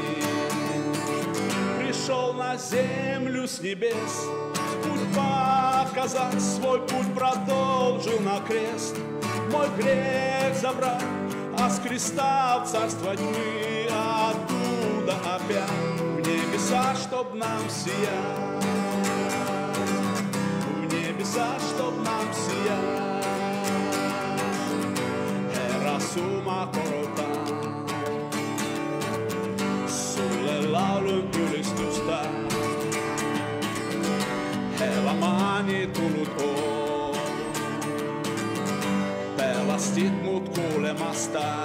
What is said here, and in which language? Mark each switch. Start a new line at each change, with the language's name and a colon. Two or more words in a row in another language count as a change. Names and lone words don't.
Russian: Пришел на землю с небес, путь показать, свой путь продолжил на крест. Мой грех забрать, а с креста в царство тьмы, а оттуда опять в небеса, чтоб нам сиять. Чтоб нам сиять.
Finnish: Herra suma korotaan, sulle laulun ylistystä. Elämäni tullut on, pelastit mut kuulemasta.